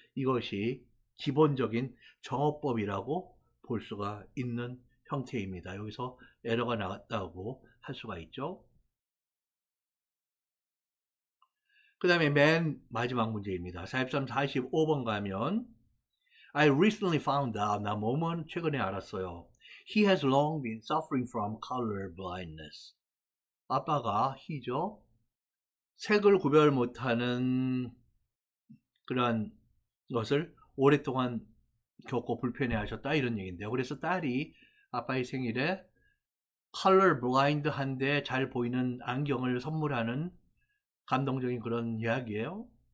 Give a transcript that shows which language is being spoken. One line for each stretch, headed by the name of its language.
Korean: 이것이 기본적인 정어법이라고 볼 수가 있는 형태입니다. 여기서 에러가 나왔다고 할 수가 있죠. 그 다음에 맨 마지막 문제입니다. 43, 45번 가면
English: I recently found out,
Korean: 나 뭐뭐 최근에 알았어요.
English: He has long been suffering from color blindness.
Korean: 아빠가 he죠. 색을 구별 못하는 그런 것을 오랫동안 겪고 불편해 하셨다 이런 얘기인데요. 그래서 딸이 아빠의 생일에 컬러 블라인드 한데 잘 보이는 안경을 선물하는 감동적인 그런 이야기예요.